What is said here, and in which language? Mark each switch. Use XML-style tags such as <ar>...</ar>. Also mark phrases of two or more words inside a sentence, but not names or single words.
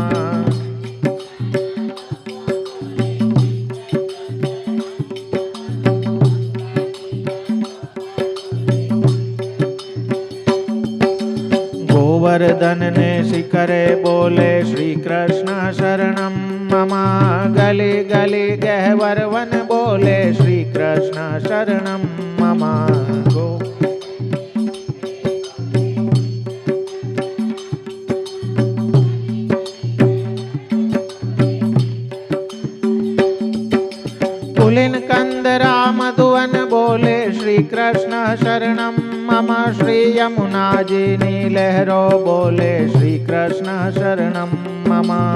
<bra>गोवर्धन ने शिखरे बोले</bra> <sa>श्रीकृष्ण शरणं मम</sa> <bra>गली गली गहवर वन बोले</bra> <sa>श्रीकृष्ण शरणं मम</sa> <bra>पुलिन कंदरा मधुवन बोले</bra> <sa>श्रीकृष्ण शरणं मम</sa> <bra>श्री यमुना जी नीलहरो बोले</bra> <sa>श्रीकृष्ण शरणं मम</sa>